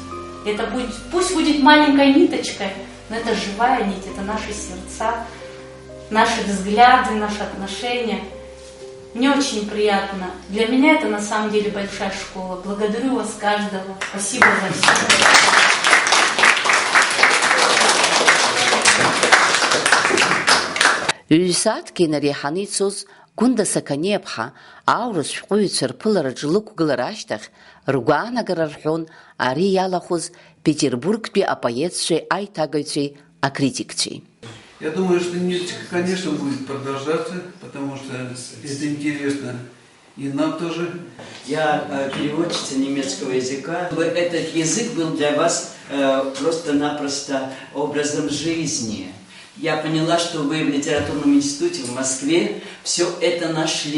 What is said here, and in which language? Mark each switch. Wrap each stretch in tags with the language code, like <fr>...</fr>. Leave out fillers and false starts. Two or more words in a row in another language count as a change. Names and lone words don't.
<ru>Это будет, пусть будет маленькой ниточкой, но это живая нить, это наши сердца, наши взгляды, наши отношения. Мне очень приятно. Для меня это на самом деле большая школа. Благодарю вас каждого. Спасибо за все.</ru> <ab>Ҩ-сааҭк инареиҳаны ицоз Гәында Сақаниаԥҳа аурыс шәҟәыҩҩцәа рԥылараҿ лықәгылара ашьҭахь ргәаанагара рҳәон ари иалахәыз Петербургтәи апоетцәеи, аиҭагаҩцәеи, акритикцәеи.</ab> <ru>Я думаю, что немножечко, конечно, будет продолжаться, потому что это интересно и нам тоже. Я переводчица немецкого языка. Этот язык был для вас просто-напросто образом жизни. Я поняла, что вы в литературном институте в Москве все это нашли.</ru>